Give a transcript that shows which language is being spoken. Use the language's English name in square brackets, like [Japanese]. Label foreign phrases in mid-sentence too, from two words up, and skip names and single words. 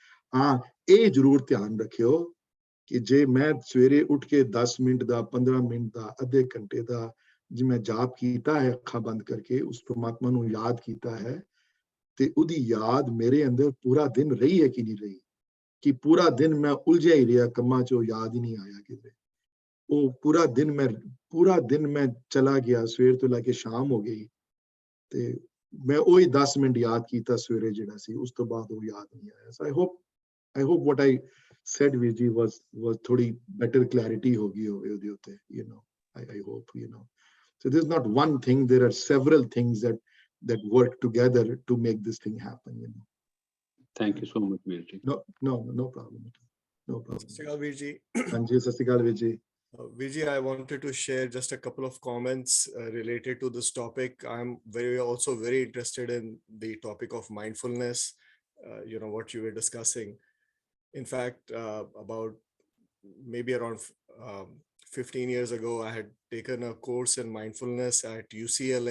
[Punjabi] ਹਾਂ, ਇਹ ਜ਼ਰੂਰ ਧਿਆਨ ਰੱਖਿਓ ਕਿ ਜੇ ਮੈਂ ਸਵੇਰੇ ਉੱਠ ਕੇ 10 ਮਿੰਟ ਦਾ, 15 ਮਿੰਟ ਦਾ, ਅੱਧੇ ਘੰਟੇ ਦਾ ਜੇ ਮੈਂ ਜਾਪ ਕੀਤਾ ਹੈ ਅੱਖਾਂ ਬੰਦ ਕਰਕੇ, ਉਸ ਪ੍ਰਮਾਤਮਾ ਨੂੰ ਯਾਦ ਕੀਤਾ ਹੈ, ਤੇ ਉਹਦੀ ਯਾਦ ਮੇਰੇ ਅੰਦਰ ਪੂਰਾ ਦਿਨ ਰਹੀ ਹੈ ਕਿ ਨਹੀਂ ਰਹੀ, ਕਿ ਪੂਰਾ ਦਿਨ ਮੈਂ ਉਲਝਿਆ ਹੀ ਰਿਹਾ ਕੰਮਾਂ 'ਚ, ਉਹ ਯਾਦ ਹੀ ਨਹੀਂ ਆਇਆ ਕਿਤੇ। ਉਹ ਪੂਰਾ ਦਿਨ ਮੈਂ ਚਲਾ ਗਿਆ, ਸਵੇਰ ਤੋਂ ਲੈ ਕੇ ਸ਼ਾਮ ਹੋ ਗਈ, ਤੇ ਮੈਂ ਉਹੀ 10 ਮਿੰਟ ਯਾਦ ਕੀਤਾ ਸਵੇਰੇ ਜਿਹੜਾ ਸੀ, ਉਸ ਤੋਂ ਬਾਅਦ ਉਹ ਯਾਦ ਨਹੀਂ ਆਇਆ। ਸੋ [English] I hope what I said [Punjabi] ਵੀਰ ਜੀ was ਥੋੜੀ [English] better clarity [Punjabi] ਹੋ ਗਈ ਹੋਵੇ ਉਹਦੇ ਉੱਤੇ, [English] I hope, So there's not one thing, there are several things that work together to make this thing happen, Thank you so much, Veer ji. No problem. No problem. [Punjabi] ਸਤਿ ਸ਼੍ਰੀ ਅਕਾਲ, ਵੀਰ ਜੀ. ਹਾਂਜੀ, ਸਤਿ ਸ਼੍ਰੀ ਅਕਾਲ ਵੀਰ ਜੀ। [English] Veer ji, I wanted to share just a couple of comments related to this topic. I'm also very interested in the topic of mindfulness, what you were discussing. In fact, about maybe around 15 years ago, I had taken a course in mindfulness at UCLA.